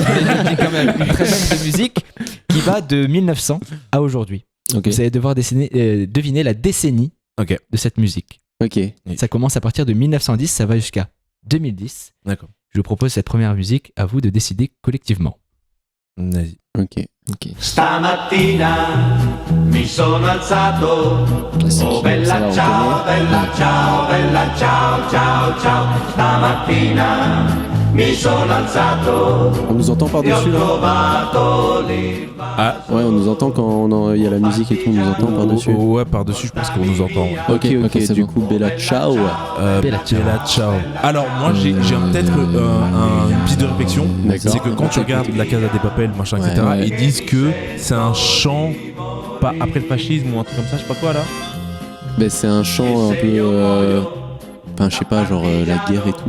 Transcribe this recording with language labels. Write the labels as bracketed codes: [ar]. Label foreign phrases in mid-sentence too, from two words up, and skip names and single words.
[fr] mais quand même une treizaine de musiques qui va de 1900 à aujourd'hui. Ok. Vous allez devoir deviner la décennie Ok. de cette musique. Ok. Ça commence à partir de 1910, ça va jusqu'à 2010. D'accord. Je vous propose cette première musique, à vous de décider collectivement. Vas-y. Ok. [it] Stamattina mi sono alzato. [fr] Classique. [it] Oh bella [fr] Ça va, on [it] ciao, bella ciao, ciao, ciao. Stamattina mi sono alzato. [fr] On nous entend [it] E ho [fr] par-dessus là. [it] trovato le [fr] Ouais, on nous entend quand il y a la musique et tout, on nous entend par-dessus. Ouais, par-dessus, je pense qu'on nous entend. Ouais. Ok, c'est du bon. coup, Bella Ciao. Bella ciao. Bella ciao. Alors moi j'ai peut-être une piste de réflexion. D'accord. C'est que quand tu regardes la Casa des Papel, machin, etc., Ouais. ils disent que c'est un chant pas après le fascisme ou un truc comme ça, je sais pas quoi là. Ben, c'est un chant un peu. Enfin, je sais pas, genre la guerre et tout.